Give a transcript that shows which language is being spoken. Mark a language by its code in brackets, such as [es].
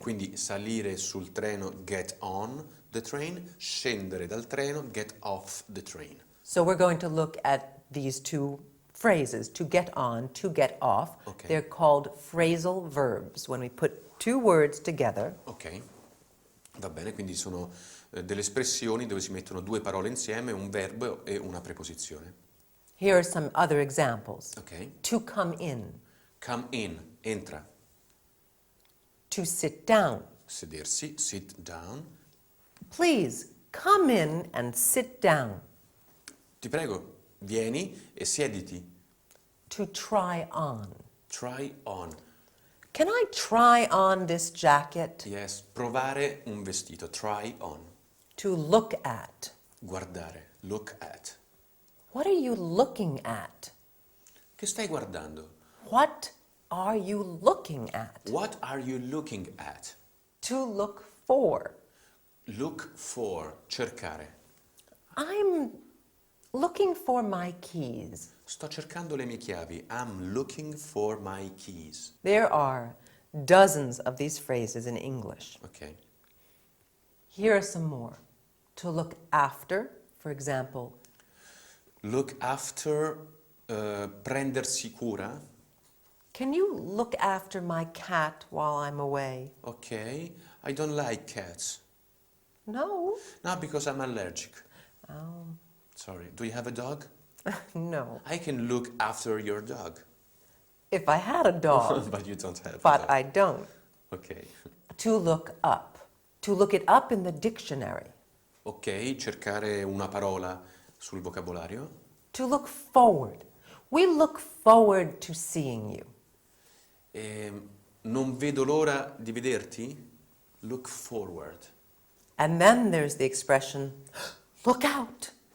[it] Quindi salire sul treno, [en] get on the train, [it] scendere dal treno, [en] get off the train. So we're going to look at these two phrases, to get on, to get off. Okay. They're called phrasal verbs when we put two words together. Ok. [it] Va bene, quindi sono delle espressioni dove si mettono due parole insieme, un verbo e una preposizione. [en] Here are some other examples. Ok? To come in, Come in, [it] entra. [en] to sit down. [it] Sedersi, [en] sit down. Please come in and sit down. [it] Ti prego, vieni e siediti. [en] To try on. Try on. Can I try on this jacket? Yes, [it] provare un vestito. [en] Try on. To look at. [it] Guardare. [en] Look at. What are you looking at? [it] Che stai guardando? [en] What are you looking at? What are you looking at? To look for. Look for. [it] Cercare. [en] I'm looking for my keys. [it] Sto cercando le mie chiavi. [en] I'm looking for my keys. There are dozens of these phrases in English. Ok. Here are some more. To look after, for example, Look after, [it] prendersi cura. [en] can you look after my cat while I'm away? Ok. I don't like cats. No. No, because I'm allergic. Oh, Sorry. Do you have a dog? no. I can look after your dog. If I had a dog, But you don't have a but dog. I don't. Ok. To look up. To look it up in the dictionary. [it] Ok, cercare una parola sul vocabolario. [en] To look forward. We look forward to seeing you. [it] Non vedo l'ora di vederti. [en] Look forward. And then there's the expression, look out.